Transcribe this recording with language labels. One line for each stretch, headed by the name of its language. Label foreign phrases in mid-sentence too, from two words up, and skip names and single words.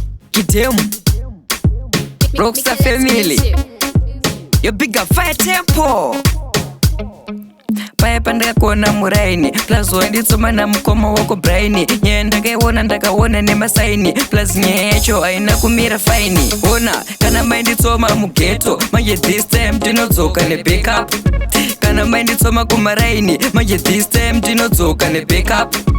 English: Kidemu. Rockstar family. Yo, big up Fire Tempo.
Shona: Paya pandakakuona muraini, plus wainditsoma namukoma wako Braini. Nyaya ndakaiona, ndakaona nemasaini, plus nyaya yacho haina kumira faini. Ona, kana mainditsoma mughetto, manje
English: this time
Shona: ndinodzoka nebackup. Kana mainditsoma kumaraini, manje
English: this time
Shona: ndinodzoka nebackup.